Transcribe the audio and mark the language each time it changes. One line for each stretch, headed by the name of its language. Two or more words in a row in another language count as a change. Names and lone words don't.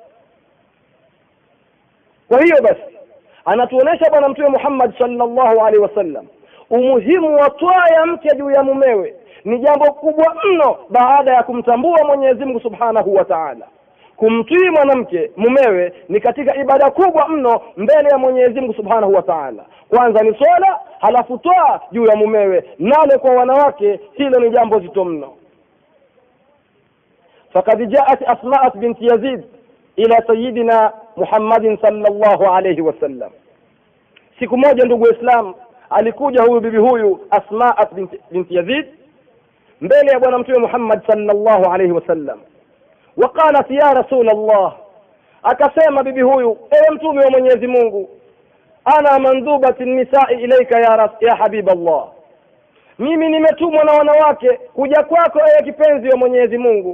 Swahili: Kwa hiyo basi anatuonesha Bwana Mtume Muhammad
Arabic: صلى الله عليه وسلم
Swahili: umuhimu wa toa ya mke juu ya mumewe ni jambo kubwa mno baada ya kumtambua Mwenyezi Mungu
Arabic: سبحانه وتعالى.
Swahili: Kumtii mwanamke mumewe ni katika ibada kubwa mno mbele ya Mwenyezi Mungu
Arabic: سبحانه وتعالى.
Swahili: Kwanza ni swala, halafu toa juu ya mumewe, nalo kwa wanawake hilo ni jambo zito mno.
Arabic: فقد جاءت أسماء بنت يزيد إلى سيدنا محمد صلى الله عليه وسلم.
Swahili: Siku moja, ndugu Islam, alikuja huyu bibi huyu Asma bint Yazid mbele ya Bwana Mtume Muhammad
Arabic: صلى الله عليه وسلم. وقالت يا رسول الله,
Swahili: akasema bibi huyu, ewe mtume wa Mwenyezi Mungu,
Arabic: أنا مندوبة النساء إليك يا حبيب الله,
Swahili: mimi nimetumwa na wanawake kuja kwako ewe kipenzi wa Mwenyezi Mungu.